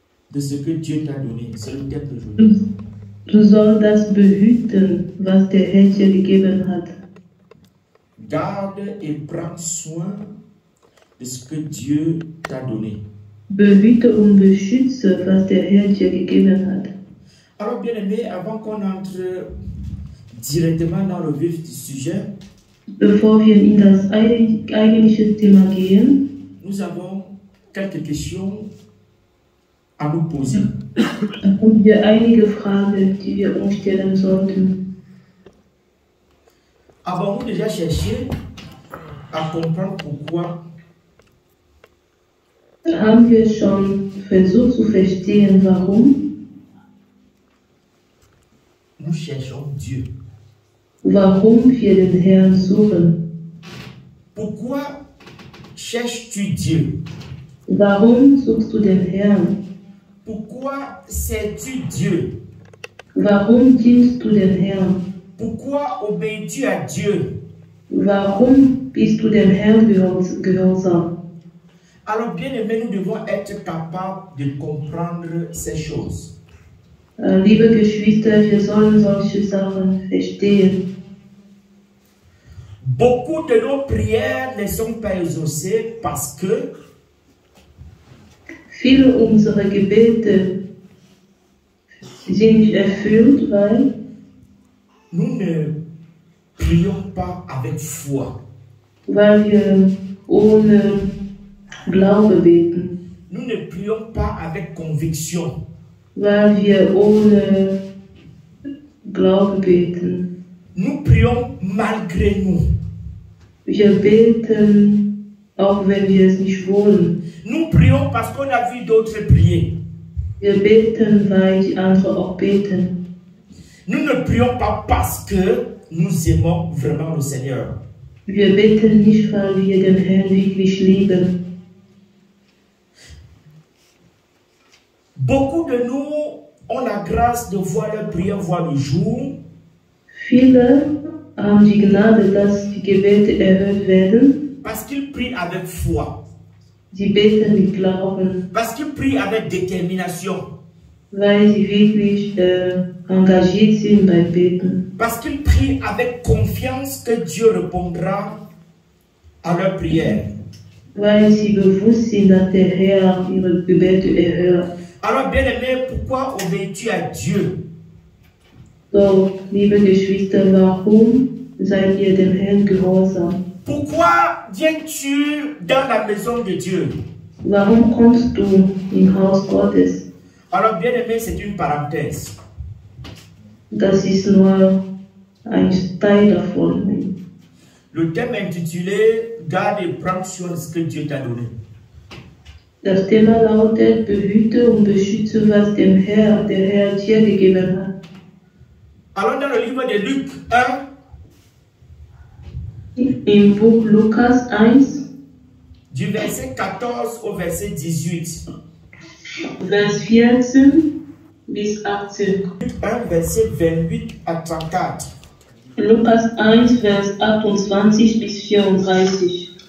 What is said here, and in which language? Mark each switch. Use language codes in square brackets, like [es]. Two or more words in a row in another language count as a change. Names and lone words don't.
[fr] de ce que Dieu t'a donné. C'est le thème d'aujourd'hui. [de] Du sollst das behüten, was der Herr dir gegeben hat. [fr] Garde et prends soin de ce que Dieu t'a donné. [de] Behüte und beschütze, was der Herr dir gegeben hat. [fr] Alors, bien aimé, avant qu'on entre directement dans le vif du sujet, [de] Bevor wir in das eigentliche Thema gehen, [fr] nous avons quelques questions à nous poser. [de] haben wir einige Fragen, die wir uns stellen sollten. [fr] Avons-nous déjà cherché à comprendre pourquoi [de] Haben wir schon versucht zu verstehen, warum? [fr] nous cherchons Dieu? [de] Warum wir den Herrn suchen? [fr] Pourquoi cherches-tu Dieu? [de] Warum suchst du den Herrn? [fr] Pourquoi sais-tu Dieu? [de] Warum dienst du den Herrn? [fr] Pourquoi obéis-tu à Dieu? [de] Warum bist du dem Herrn gehorsam? [fr] Alors, bien aimé, nous devons être capables de comprendre ces choses. [de] Liebe Geschwister, wir sollen solche Sachen verstehen. [fr] Beaucoup de nos prières ne sont pas exaucées parce que [de] Viele unserer Gebete sind nicht erfüllt, weil [fr] nous ne prions pas avec foi. [de] wir ohne Glaube beten, [fr] Nous ne prions pas avec conviction. [de] weil wir ohne Glaube beten. [fr] Nous prions malgré nous. [de] Wir beten, auch wenn wir es nicht wollen. [fr] Nous prions parce qu'on a vu d'autres prier. [de] Wir beten, weil die anderen auch beten. [fr] Nous ne prions pas parce que nous aimons vraiment le Seigneur. [de] Wir beten nicht, weil wir den Herrn wirklich lieben. [fr] Beaucoup de nous ont la grâce de voir leur prière voir le jour. [de] Viele haben die Gnade, dass die Gebete erhört werden. [fr] Parce qu'ils prient avec foi. [de] Sie beten mit Glauben, [fr] Parce qu'ils prient avec détermination. [de] weil sie wirklich engagiert sind beim Beten. [fr] Parce qu'ils prient avec confiance que Dieu répondra à leur prière. [de] Weil sie bewusst sind, dass der Herr ihre Gebete erhört. [fr] Alors, bien aimé, pourquoi obéis-tu à Dieu? [de] So, liebe Geschwister, warum seid ihr dem Herrn gehorsam? [fr] Pourquoi viens-tu dans la maison de Dieu? [de] Warum kommst du im Haus Gottes? [fr] Alors, bien aimé, c'est une parenthèse. [de] Das ist nur ein Teil davon. [fr] Le thème intitulé Garde et prends soin de ce que Dieu t'a donné. [de] Das Thema lautet: Behüte und beschütze, was der Herr dir gegeben hat. [fr] Alors, dans le livre de Luc 1, [de] Im Buch Lukas 1, [fr] du verset 14 au verset 18. [de] Vers 14 bis 18. [fr] Luc 1, verset 28 à 34. [de] Lukas 1, Vers 28 bis 34.